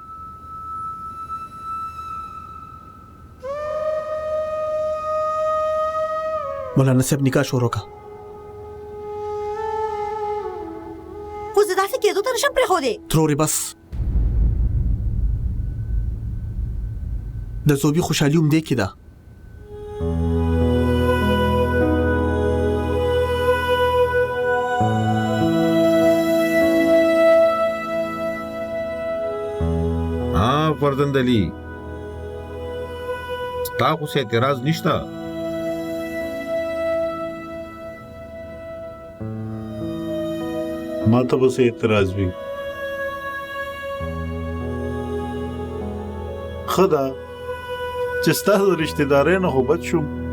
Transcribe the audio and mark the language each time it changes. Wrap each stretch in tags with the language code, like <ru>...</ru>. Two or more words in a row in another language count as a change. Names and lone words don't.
<ps>مولانا صاحب نکاح شروع کا. خو زه داسې کېدو ته نشم پرېښودی. ترورې بس د زوبي خوشحالي هم دې کې ده. هو فرزند علي ستا خو څه اعتراض نشته. ما ته به څه اعتراض وي. ښه ده چې ستا د رشتې دارۍ نه خو بد شوم.</ps>